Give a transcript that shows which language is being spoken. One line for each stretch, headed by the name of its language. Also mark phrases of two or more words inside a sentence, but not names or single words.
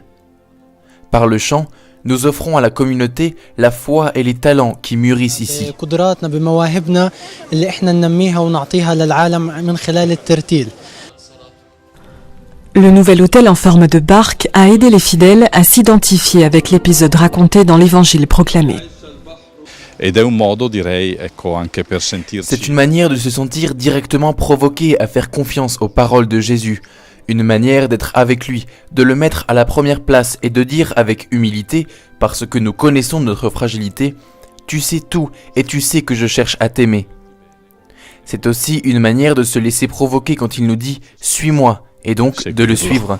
French: Par le chant, nous offrons à la communauté la foi et les talents qui mûrissent ici. Le nouvel autel en forme de barque a aidé les fidèles à s'identifier avec l'épisode raconté dans l'évangile proclamé.
Italian: Ed è un modo, direi, ecco, anche per sentirsi.
French: C'est une manière de se sentir directement provoqué à faire confiance aux paroles de Jésus. Une manière d'être avec lui, de le mettre à la première place et de dire avec humilité, parce que nous connaissons notre fragilité, « Tu sais tout et tu sais que je cherche à t'aimer ». C'est aussi une manière de se laisser provoquer quand il nous dit « Suis-moi » et donc de le suivre.